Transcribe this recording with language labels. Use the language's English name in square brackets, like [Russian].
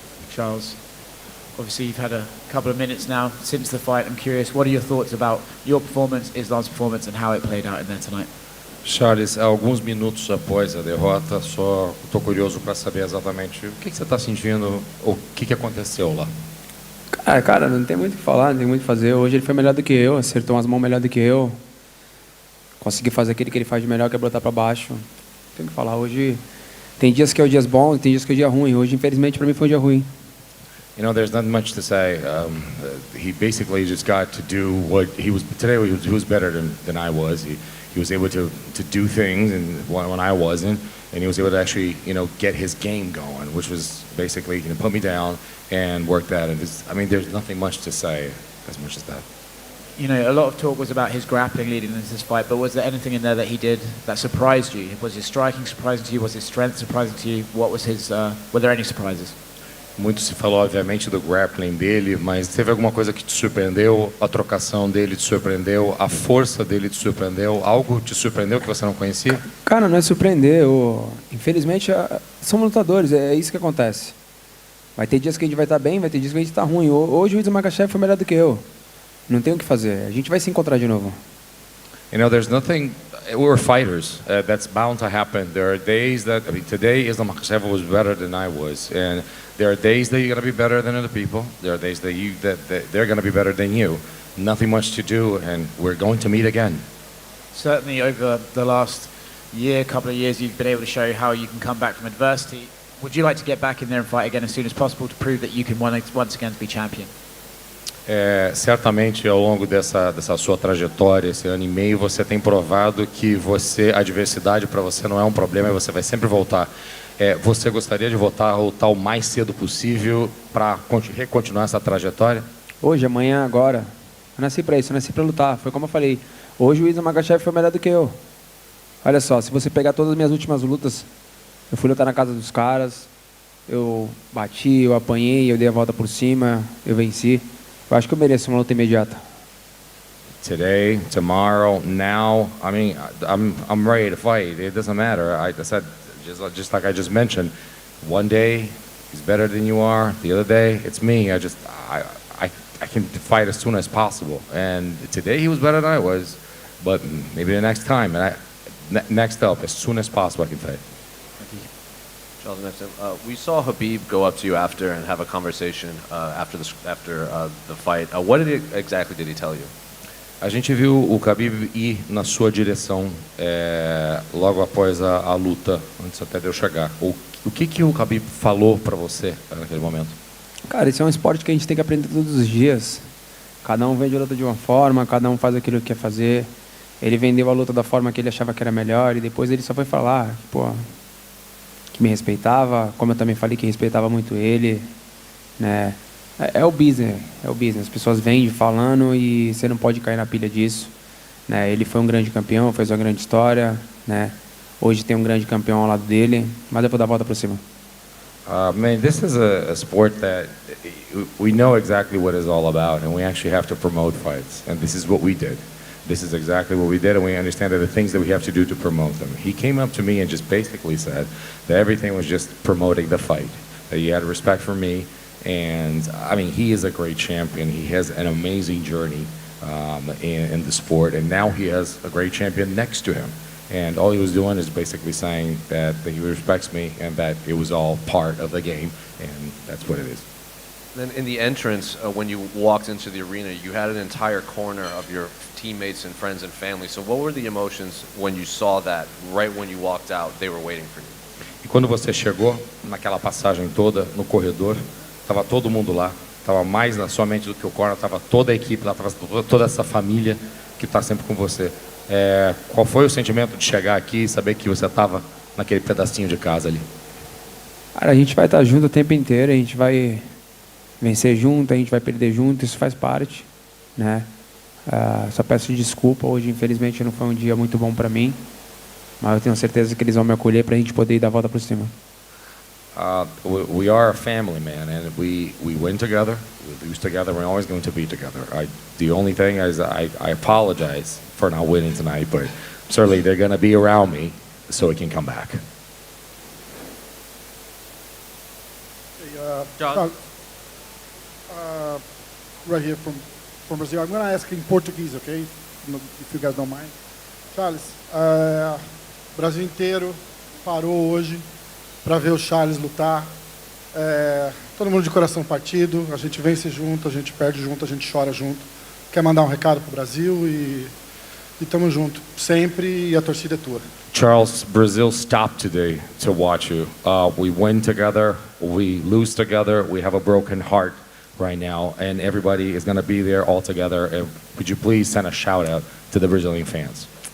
[English] Charles, obviously you've had a couple of minutes now since the fight. I'm curious, what are your thoughts about your performance, Islam's performance, and how it played out in there tonight? [Portuguese] Charles, alguns minutos após a derrota, só estou curioso para saber exatamente o que você está sentindo, o que aconteceu lá. Cara, não tem muito o que falar, não tem muito o que fazer. Hoje ele foi melhor do que eu, acertou umas mãos melhor do que eu. Consegui fazer aquilo que ele faz de melhor, que é botar para baixo. Não tem o que falar. Hoje tem dias que é o dia bom, tem dias que é o dia ruim. Hoje, infelizmente, para mim foi um dia ruim. [English] You know, there's not much to say. He basically just got to do what he was today. He was better than I was. He was able to do things and when I wasn't, and he was able to actually, you know, get his game going, which was basically, you know, put me down and work that. And I mean, there's nothing much to say as much as that. you know, a lot of talk was about his grappling leading into this fight, but was there anything in there that he did that surprised you? Was his striking surprising to you? Was his strength surprising to you? What was his? Were there any surprises? [Portuguese] Muito se falou, obviamente, do grappling dele, mas teve alguma coisa que te surpreendeu? A trocação dele te surpreendeu? A força dele te surpreendeu? Algo te surpreendeu que você não conhecia? Cara, não é surpreender. Infelizmente, somos lutadores, é isso que acontece. Vai ter dias que a gente vai estar bem, vai ter dias que a gente está ruim. Hoje o Makhachev foi melhor do que eu. Não tem o que fazer. A gente vai se encontrar de novo. [English] You know, there's nothing. We're fighters. That's bound to happen. There are days that, I mean, today Islam Makhachev was better than I was, and there are days that you're gonna be better than other people. There are days that they're gonna be better than you. Nothing much to do, and we're going to meet again. Certainly, over the last year, couple of years, you've been able to show how you can come back from adversity. Would you like to get back in there and fight again as soon as possible to prove that you can once again be champion? [Portuguese] Certamente, ao longo dessa sua trajetória, esse ano e meio, você tem provado que a adversidade para você não é um problema e você vai sempre voltar. Você gostaria de voltar o mais cedo possível para continuar essa trajetória? Hoje, amanhã, agora. Eu nasci para isso, eu nasci para lutar. Foi como eu falei. Hoje o Islam Makhachev foi melhor do que eu. Olha só, se você pegar todas as minhas últimas lutas, eu fui lutar na casa dos caras, eu bati, eu apanhei, eu dei a volta por cima, eu venci. Eu acho que eu mereço uma luta imediata. [English] Today, tomorrow, now, I mean, I'm ready to fight. It doesn't matter. I said, just like I just mentioned, one day he's better than you are. The other day, it's me. I can fight as soon as possible. And today he was better than I was, but maybe the next time. And next up, as soon as possible, I can fight. Charles, next time. We saw Khabib go up to you after and have a conversation after the fight. What exactly did he tell you? [Portuguese] A gente viu o Khabib ir na sua direção logo após a luta, antes até de eu chegar. O que o Khabib falou para você naquele momento? Cara, isso é um esporte que a gente tem que aprender todos os dias. Cada um vende a luta de uma forma, cada um faz aquilo que quer fazer. Ele vendeu a luta da forma que ele achava que era melhor e depois ele só foi falar, pô, que me respeitava, como eu também falei que respeitava muito ele, né? É o business, As pessoas vêm falando e você não pode cair na pilha disso, né? Ele foi um grande campeão, fez uma grande história, né? Hoje tem um grande campeão ao lado dele, mas eu vou dar a volta por cima. [English] Man, this is a sport that we know exactly what it's all about, and we actually have to promote fights, and this is what we did. This is exactly what we did, and we understand that the things that we have to do to promote them. He came up to me and just basically said that everything was just promoting the fight, that he had respect for me, and I mean, he is a great champion. He has an amazing journey in the sport, and now he has a great champion next to him. And all he was doing is basically saying that he respects me and that it was all part of the game, and that's what it is. Then in the entrance, when you walked into the arena, you had an entire corner of your teammates and friends and family. So what were the emotions when you saw that right when you walked out, they were waiting for you? [Portuguese] E quando você chegou, naquela passagem toda, no corredor, estava todo mundo lá, estava mais na sua mente do que o corner, estava toda a equipe lá, estava toda essa família que está sempre com você. Qual foi o sentimento de chegar aqui e saber que você estava naquele pedacinho de casa ali? Cara, a gente vai estar junto o tempo inteiro, a gente vai vencer junto, a gente vai perder junto, isso faz parte, né? Só peço desculpa, hoje infelizmente não foi um dia muito bom para mim, mas eu tenho certeza que eles vão me acolher para a gente poder ir dar a volta por cima. [English] We are a family, man, and we win together, we lose together, we're always going to be together. The only thing is I apologize for not winning tonight, but certainly they're going to be around me so we can come back. John. Right here from Brazil. I'm going to ask in Portuguese, okay? If you guys don't mind. [Portuguese] Charles, o Brasil inteiro parou hoje para ver o Charles lutar. Todo mundo de coração partido, a gente vence junto, a gente perde junto, a gente chora junto. Quer mandar um recado pro Brasil e estamos juntos sempre e a torcida é tua. [English] Charles, Brazil stopped today to watch you. We win together, we lose together, we have a broken heart right now, and everybody is going to be there all together. And would you please send a shout out to the Brazilian fans?